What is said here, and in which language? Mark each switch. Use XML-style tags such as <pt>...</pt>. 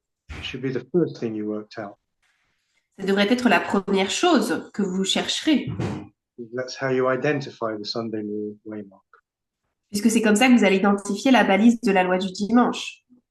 <en>It should be the first thing you worked out.</en> <fr>Ça devrait être la première chose que vous chercherez,</fr> <en>That's how you identify the Sunday law waymark.</en> <fr>puisque c'est comme ça que vous allez identifier la balise de la loi du dimanche,</fr>